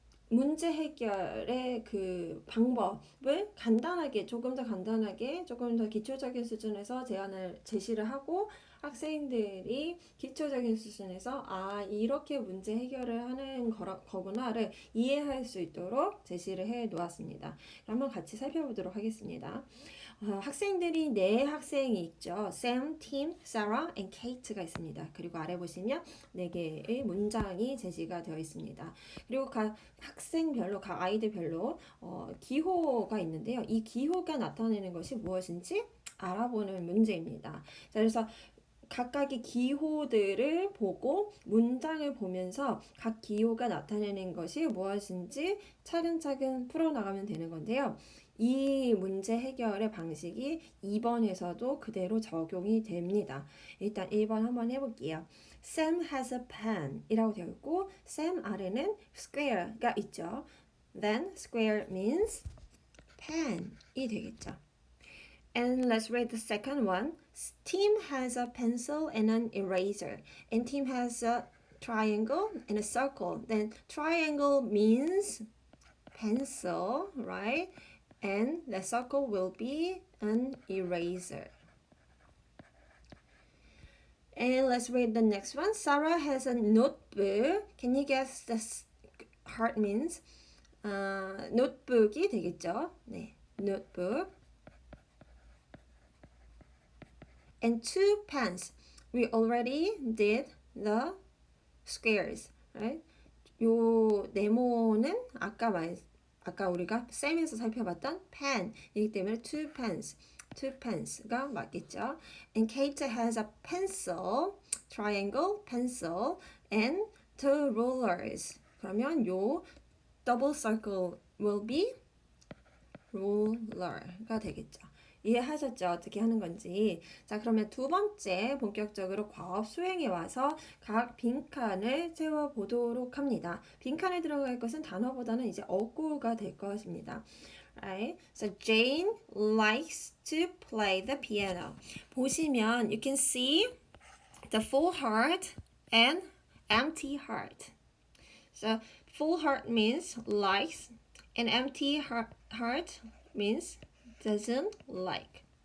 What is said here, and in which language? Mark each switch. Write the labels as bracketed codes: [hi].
[ko] 문제 해결의 그 방법을 간단하게 조금 더 기초적인 수준에서 제시를 하고 학생들이 기초적인 수준에서 이렇게 문제 해결을 하는 거구나를 이해할 수 있도록 제시를 해 놓았습니다. 한번 같이 살펴보도록 하겠습니다. 학생들이 네 학생이 있죠. Sam, Tim, Sarah, and Kate가 있습니다. 그리고 아래 보시면 네 개의 문장이 제시가 되어 있습니다. 그리고 각 학생별로, 각 아이들별로 기호가 있는데요. 이 기호가 나타내는 것이 무엇인지 알아보는 문제입니다. 자, 그래서 각각의 기호들을 보고 문장을 보면서 각 기호가 나타내는 것이 무엇인지 차근차근 풀어나가면 되는 건데요. 이 문제 해결의 방식이 2번에서도 그대로 적용이 됩니다. 일단 1번 한번 해볼게요. [en] Sam has a pen [ko] 이라고 되어 있고 Sam 아래는 square가 있죠. [en] Then square means pen이 [ko] 되겠죠. [en] And let's read the second one. Tim has a pencil and an eraser. And Tim has a triangle and a circle. Then triangle means pencil, right? And the circle will be an eraser. And let's read the next one. Sarah has a notebook. Can you guess the heart means? [ko] notebook이 되겠죠. 네, notebook. [en] And two pens. We already did the squares, right? [ko] 요 네모는 아까 우리가 쌤에서 살펴봤던 pen이기 때문에 [en] two pens [ko] 가 맞겠죠. [en] And Kate has a pencil, triangle, pencil, and two rulers. [ko] 그러면 요 [en] double circle will be ruler가 [ko] 되겠죠. 이해하셨죠? 어떻게 하는 건지. 자, 그러면 두 번째 본격적으로 과업 수행에 와서 각 빈칸을 채워보도록 합니다. 빈칸에 들어갈 것은 단어보다는 이제 어구가 될 것입니다. [en] Right? So Jane likes to play the piano. [ko] 보시면 [en] you can see the full heart and empty heart. So full heart means likes and empty heart means doesn't like.